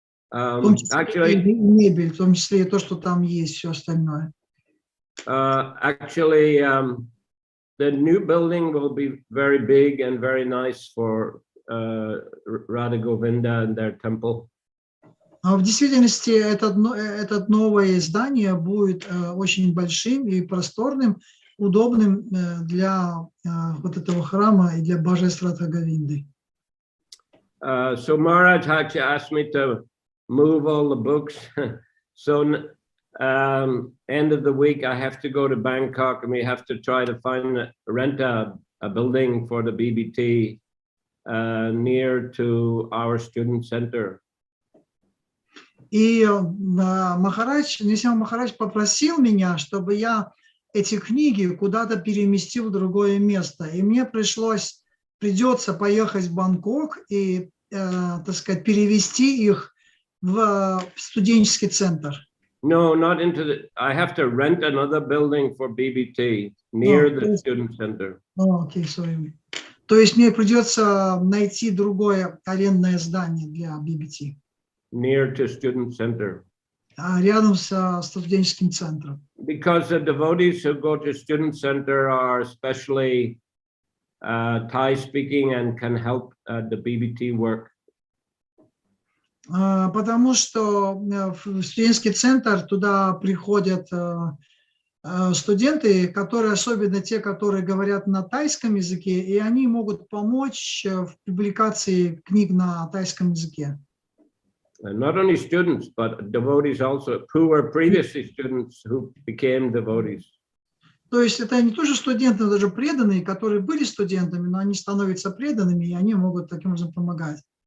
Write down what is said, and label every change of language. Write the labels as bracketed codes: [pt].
[ru] В том числе и мебель, в том числе и то, что там есть, все остальное. [en] Actually, the new building will be very big and very nice for Radha Govinda and their temple. [ru] В действительности это новое здание будет очень большим и просторным, удобным для вот этого храма и для божеств Радха Говинды. [en] So Maharaj actually asked me to move all the books. So end of the week I have to go to Bangkok, and we have to try to rent a building for the BBT near to our student center. [ru] И Нрисимха Махарадж попросил меня, чтобы я эти книги куда-то переместил в другое место. И мне придется поехать в Бангкок и, так сказать, перевести их в студенческий центр. [en] No, not into the. I have to rent another building for BBT near the student center. [ru] Окей, [en] sorry. [ru] То есть мне придется найти другое арендное здание для BBT. [en] Near to student center. [ru] Рядом со студенческим центром. [en] Because the devotees who go to student center are especially Thai speaking and can help the BBT work. [ru] Потому что в студенческий центр туда приходят студенты, которые, особенно те, которые говорят на тайском языке, и они могут помочь в публикации книг на тайском языке. [en] Not only students, but devotees also, who were previously students who became devotees. [ru] То есть это не тоже студенты, но даже преданные, которые были студентами, но они становятся преданными, и они могут таким образом помогать.